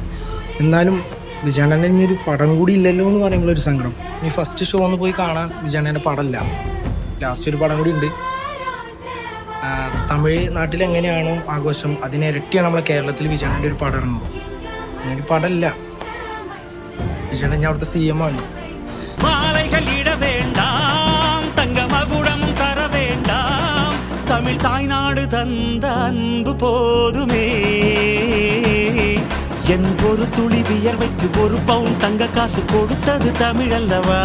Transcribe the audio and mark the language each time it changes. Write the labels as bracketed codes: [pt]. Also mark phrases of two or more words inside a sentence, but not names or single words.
[ml] എന്നാലും വിജയണ്ണൻ്റെ ഇനി ഒരു പടം കൂടി ഇല്ലല്ലോ എന്ന് പറയുമ്പോഴൊരു സങ്കടം. ഇനി [en] first show [ml] ഒന്ന് പോയി കാണാൻ വിജയണ്ണൻ്റെ പടമില്ല, ലാസ്റ്റ് ഒരു പടം കൂടി ഉണ്ട്. തമിഴ് നാട്ടിൽ എങ്ങനെയാണോ ആഘോഷം അതിനിരട്ടിയാണ് നമ്മളെ കേരളത്തിൽ വിജയണ്ണൻ്റെ ഒരു പടം ഇറങ്ങും. അങ്ങനെ ഒരു പടമില്ല. വിജയണ്ണൻ ഞാൻ അവിടുത്തെ CM ആണ്. [ta] தமிழ் தாய்நாடு தந்த அன்பு போதுமே, என் ஒரு துளி வியர்வைக்கு ஒரு பவுன் தங்க காசு கொடுத்தது தமிழ் அல்லவா?